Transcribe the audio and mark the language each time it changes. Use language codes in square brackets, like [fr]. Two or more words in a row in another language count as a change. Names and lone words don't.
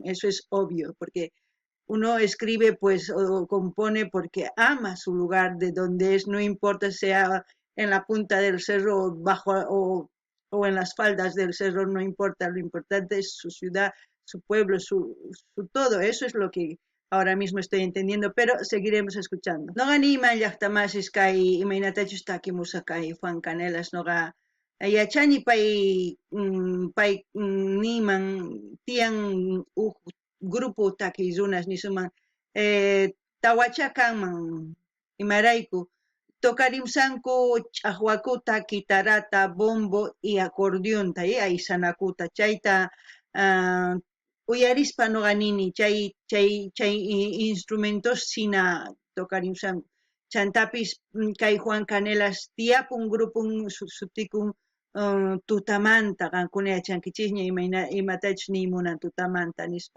[es] Eso es obvio, porque uno escribe pues o compone porque ama su lugar de donde es, no importa sea en la punta del cerro bajo o en las faldas del cerro, no importa, lo importante es su ciudad, su pueblo, su todo. Eso es lo que ahora mismo estoy entendiendo, pero seguiremos escuchando. [qu] No ganima llaqtamasis kay imaynatachus takimusa kay Juan Canelas noqa yachani pay niman tiyan grupo takirunas nisuman tawachakanman imarayku tokarimsanku ch'aqwakuta, kitarata, bombo y acordeonta aysanakuta chayta uyarispa noqa nini chay instrumentos sina tokarimsanku chantapis kay Juan Canelas tiyapun grupun sutikun Tutamanta qankuna yachankichikña imatachus niymunan Tutamanta nispa.